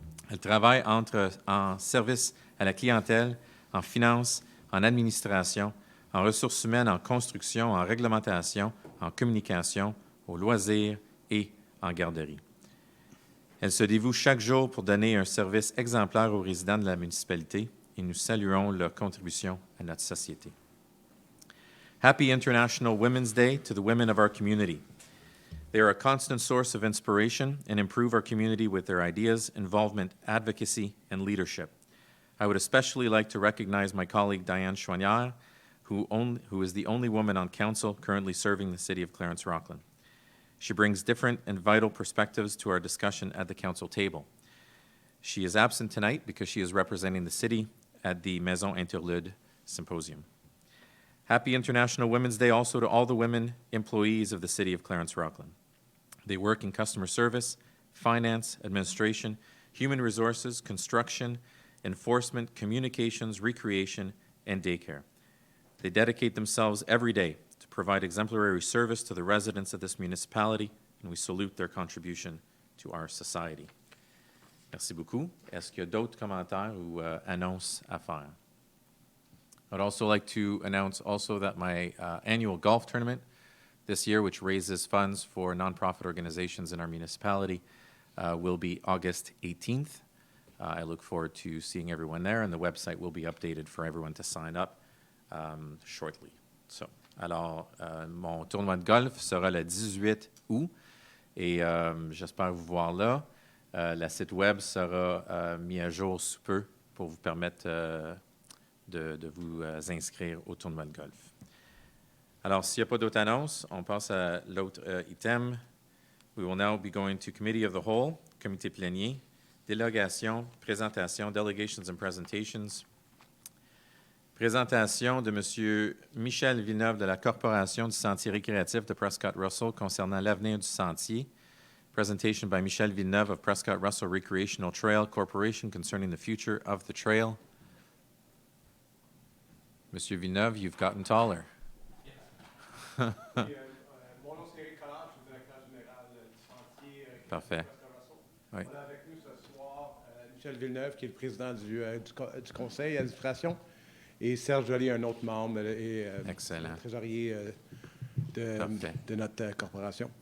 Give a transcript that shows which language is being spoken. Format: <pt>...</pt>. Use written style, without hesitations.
<fr>Elle travaille en service à la clientèle, en finance, en administration, en ressources humaines, en construction, en réglementation, en communication, aux loisirs et en garderie. Elle se dévoue chaque jour pour donner un service exemplaire aux résidents de la municipalité et nous saluons leur contribution à notre société.</fr> <en>Happy International Women's Day to the women of our community. They are a constant source of inspiration and improve our community with their ideas, involvement, advocacy, and leadership. I would especially like to recognize my colleague Diane Chouanière, who is the only woman on council currently serving the city of Clarence-Rockland. She brings different and vital perspectives to our discussion at the council table. She is absent tonight because she is representing the city at the Maison Interlude Symposium. Happy International Women's Day also to all the women employees of the city of Clarence-Rockland. They work in customer service, finance, administration, human resources, construction, enforcement, communications, recreation, and daycare. They dedicate themselves every day to provide exemplary service to the residents of this municipality, and we salute their contribution to our society.</en> <fr>Merci beaucoup. Est-ce qu'il y a d'autres commentaires ou annonces à faire?</fr> <en>I'd also like to announce also that my annual golf tournament this year, which raises funds for nonprofit organizations in our municipality, will be August 18th. I look forward to seeing everyone there, and the website will be updated for everyone to sign up shortly.</en> <fr>So, alors, mon tournoi de golf sera le 18 août et j'espère vous voir là. Le site web sera mis à jour sous peu pour vous permettre de vous inscrire au tournoi de golf. Alors, s'il n'y a pas d'autres annonces, on passe à l'autre item.</fr> <en>We will now be going to Committee of the Whole,</en> <fr>comité plenier, délégation, présentation,</fr> <en>delegations and presentations.</en> <fr>Présentation de M. Michel Villeneuve de la Corporation du Sentier récréatif de Prescott-Russell concernant l'avenir du sentier.</fr> <en>Presentation by Michel Villeneuve of Prescott-Russell Recreational Trail Corporation concerning the future of the trail. Monsieur Villeneuve, you've gotten taller.</en> <fr>Mon nom c'est Éric Collard, je suis directeur général du Sentier. Parfait. Oui. On a avec nous ce soir Michel Villeneuve, qui est le président du conseil d'administration, et Serge Joly, un autre membre et trésorier de notre corporation.</fr>